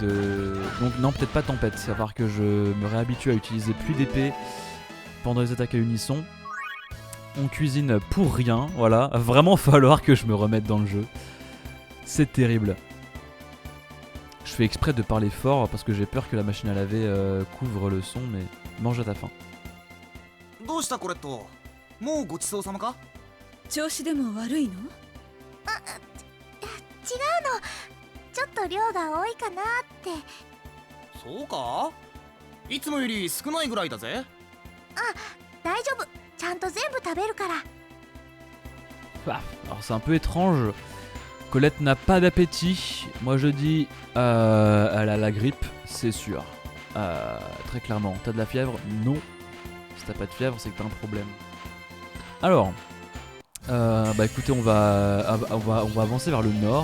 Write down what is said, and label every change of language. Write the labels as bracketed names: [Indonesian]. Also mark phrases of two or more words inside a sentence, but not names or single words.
[French] Donc non, peut-être pas tempête, ça va falloir que je me réhabitue à utiliser plus d'épée pendant les attaques à unisson. On cuisine pour rien, voilà. Va vraiment falloir que je me remette dans le jeu. C'est terrible. Je fais exprès de parler fort parce que j'ai peur que la machine à laver couvre le son, mais mange à ta faim. [Japanese] どうしたこれともうごちそうさまか調子でも悪いの？違うの、ちょっと量が多いかなって。そうかいつもより少ないぐらいだぜ。大丈夫、ちゃんと全部食べるから。 [French] Alors c'est un peu étrange. Colette n'a pas d'appétit. Moi je dis elle a la grippe, c'est sûr. Très clairement. T'as de la fièvre? Non. Si t'as pas de fièvre, c'est que t'as un problème. Alors, bah écoutez, on va avancer vers le nord.